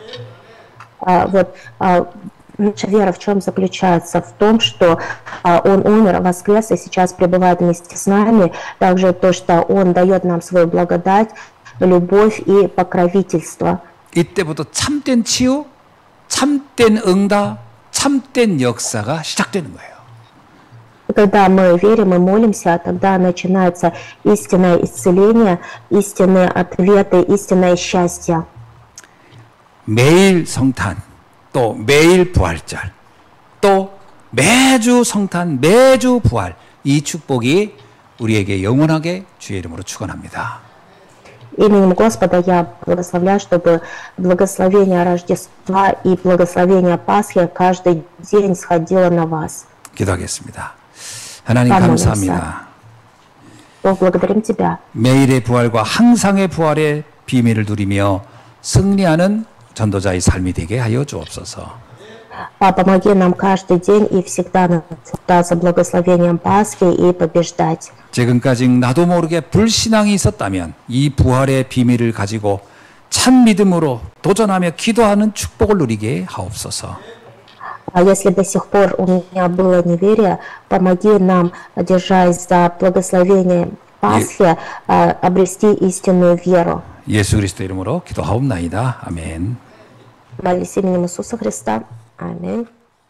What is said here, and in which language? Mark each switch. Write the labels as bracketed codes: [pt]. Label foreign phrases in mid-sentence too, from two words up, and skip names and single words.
[ru] Наша вера в чем заключается? В том, что Он умер, воскрес и сейчас пребывает вместе с нами. Также то, что Он дает нам свою благодать, любовь и покровительство. [ko] 이때부터 참된 치유, 참된 응답, 참된 역사가 시작되는 거예요. [ru] Когда мы верим и молимся, тогда начинается истинное исцеление, истинные ответы, истинное счастье. [ko] 매일 성탄, 또 매일 부활절, 또 매주 성탄, 매주 부활, 이 축복이 우리에게 영원하게 주의 이름으로 축원합니다. [ru] Именем Господа я благословляю, чтобы благословение Рождества и благословение Пасхи каждый день сходило на вас. [ko] 기도하겠습니다. 하나님 감사합니다. [ru] Благодарим Тебя. [ko] 매일의 부활과 항상의 부활의 비밀을 누리며 승리하는 전도자의 삶이 되게 하여 주옵소서. [ru] Помоги нам каждый день и всегда наслаждаться благословением Пасхи и побеждать. [ko] 지금까지 나도 모르게 불신앙이 있었다면 이 부활의 비밀을 가지고 참 믿음으로 도전하며 기도하는 축복을 누리게 하옵소서. [ru] А если до сих пор у меня было неверие, помоги нам, держась за благословение Пасхи, обрести истинную веру. [ko] 예수 그리스도 이름으로 기도하옵나이다. 아멘. [ru] Молись именем Иисуса Христа. Аминь.